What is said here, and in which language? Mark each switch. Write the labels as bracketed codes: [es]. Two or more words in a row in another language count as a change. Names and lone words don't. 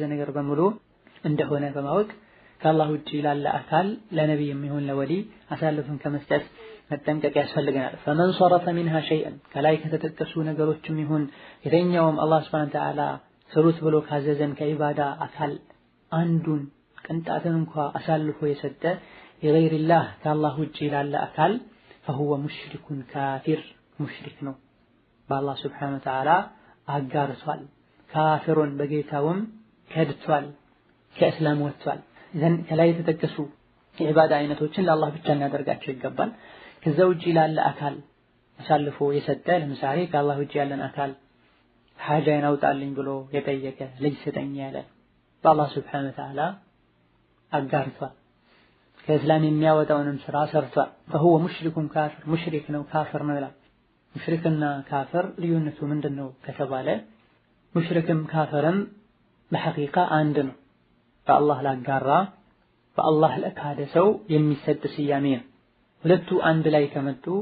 [am] ነገር በሙሉ እንደሆነ በማወቅ ከአላህ ውጪ ላለ አካል ለነቢይ የሚሆን ለወሊ አሳልፈን ከመስጠት መጠንቀቅ ያስፈልገናል። [ar] فمن صرف منها شيئا [am] ከላይ ከተጠቀሱ ነገሮችም ይሁን የትኛውም አላህ [ar] سبحانه وتعالى [am] ስሩት ብሎ ካዘዘን ከዒባዳ አካል አንዱን ቅንጣትን እንኳ አሳልፎ የሰጠ የገይሪላህ ከአላህ ውጪ ላለ አካል [ar] فهو مشرك كافر [am] ሙሽሪክ ነው፣ በአላህ [ar] سبحانه وتعالى [am] አጋርቷል፣ ካፊሩን በጌታውም ከድቷል፣ ከእስላም ወጥቷል። ዘን ከላይ የተጠቀሱ የዒባዳ አይነቶችን ለአላህ ብቻ እናደርጋቸው ይገባል። ከዛ ውጪ ላለ አካል አሳልፎ የሰጠ ለምሳሌ ከአላህ ውጪ ያለን አካል ሐጃዬን አውጣልኝ ብሎ የጠየቀ ልጅ ስጠኝ ያለ በአላህ [ar] سبحانه وتعالى [am] አጋርቷል፣ ከእስላም የሚያወጣውንም ስራ ሰርቷል። [ar] فهو مشرك كافر [am] ሙሽሪክ ነው ካፍር ነው ይላል። ሙሽሪክና ካፍር ልዩነቱ ምንድነው ከተባለ ሙሽሪክም ካፍርም በሐቂቃ አንድ ነው። በአላህ ላጋራ በአላህ ለካደ ሰው የሚሰጥ ስያሜ ነው። ሁለቱ አንድ ላይ ከመጡ